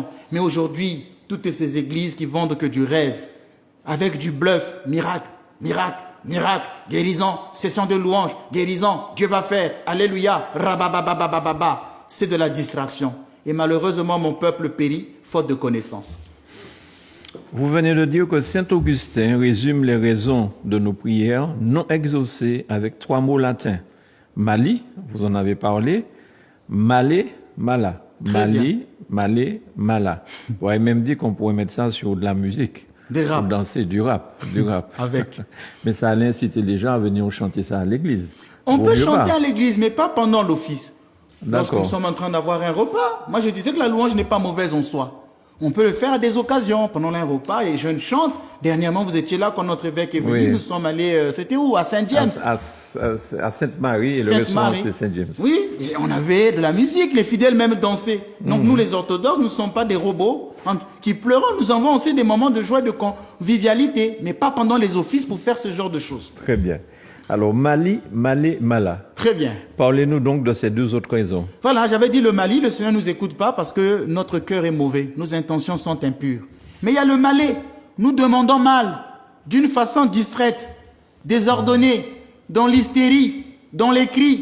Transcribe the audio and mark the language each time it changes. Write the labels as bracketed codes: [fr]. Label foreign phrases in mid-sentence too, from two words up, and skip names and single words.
[fr] Mais aujourd'hui, toutes ces églises qui vendent que du rêve, avec du bluff, miracle, miracle, miracle, guérison, session de louange, guérison, Dieu va faire, alléluia, rababababababa, c'est de la distraction. Et malheureusement, mon peuple périt, faute de connaissance. Vous venez de dire que saint Augustin résume les raisons de nos prières non exaucées avec 3 mots latins. Mali, vous en avez parlé, [la] malé, mala. Mali, malé, mala. [fr] On pourrait même dire qu'on pourrait mettre ça sur de la musique. Des rap. Pour danser du rap. Avec. Mais ça allait inciter les gens à venir chanter ça à l'église. On peut chanter à l'église, mais pas pendant l'office. Lorsque nous D'accord. sommes en train d'avoir un repas. Moi, je disais que la louange n'est pas mauvaise en soi. On peut le faire à des occasions. Pendant un repas, les jeunes chantent. Dernièrement, vous étiez là quand notre évêque est venu. Oui. Nous sommes allés, c'était où? À Saint-James. À Sainte-Marie et le restaurant c'est Saint-James. Oui, et on avait de la musique, les fidèles même dansaient. Donc nous, les orthodoxes, nous ne sommes pas des robots qui pleurent. Nous avons aussi des moments de joie et de convivialité, mais pas pendant les offices pour faire ce genre de choses. Très bien. Alors, [la] Mali, malé, mala. [fr] Très bien. Parlez-nous donc de ces 2 autres raisons. Voilà, j'avais dit le Mali, le Seigneur ne nous écoute pas parce que notre cœur est mauvais, nos intentions sont impures. Mais il y a le malé, nous demandons mal, d'une façon distraite, désordonnée, dans l'hystérie, dans les cris.